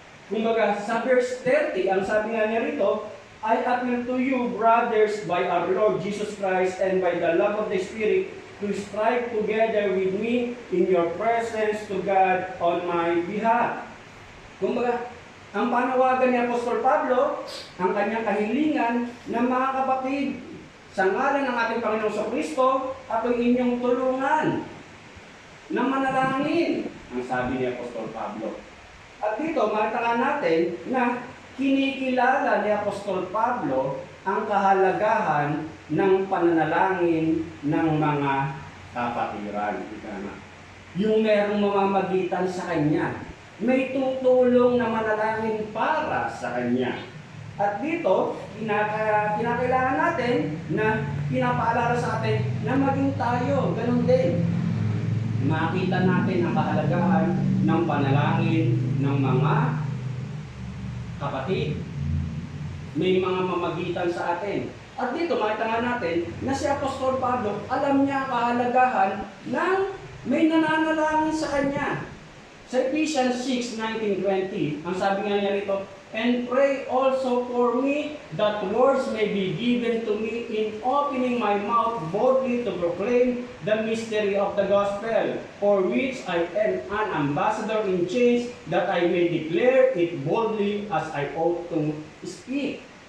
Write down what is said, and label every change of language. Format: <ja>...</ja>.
<tl>Kumbaga, sa verse 30, ang sabi nga niya rito,</tl> <en>I appeal to you, brothers, by our Lord Jesus Christ and by the love of the Spirit, to strive together with me in your presence to God on my behalf.</en> <tl>Kumbaga, ang panawagan ni Apostol Pablo, ang kanyang kahilingan na mga kapatid, sa ngalan ng ating Panginoong Jesucristo, ako'y inyong tulungan na manalangin, ang sabi ni Apostol Pablo. At dito, makita natin na kinikilala ni Apostol Pablo ang kahalagahan ng pananalangin ng mga kapatiran. Yung merong mamamagitan sa kanya. May tutulong na manalangin para sa kanya. At dito, kinakailangan natin na pinapaalala sa atin na maging tayo, ganun din. Makita natin ang kahalagahan ng panalangin ng mga kapatid. May mga mamagitan sa atin. At dito, makita nga natin na si Apostol Pablo, alam niya ang kahalagahan ng may nananalangin sa kanya. Sa Ephesians 6:19-20, ang sabi nga niya rito,</tl> <en>and pray also for me that words may be given to me in opening my mouth boldly to proclaim the mystery of the gospel, for which I am an ambassador in chains, that I may declare it boldly as I ought to speak.</en>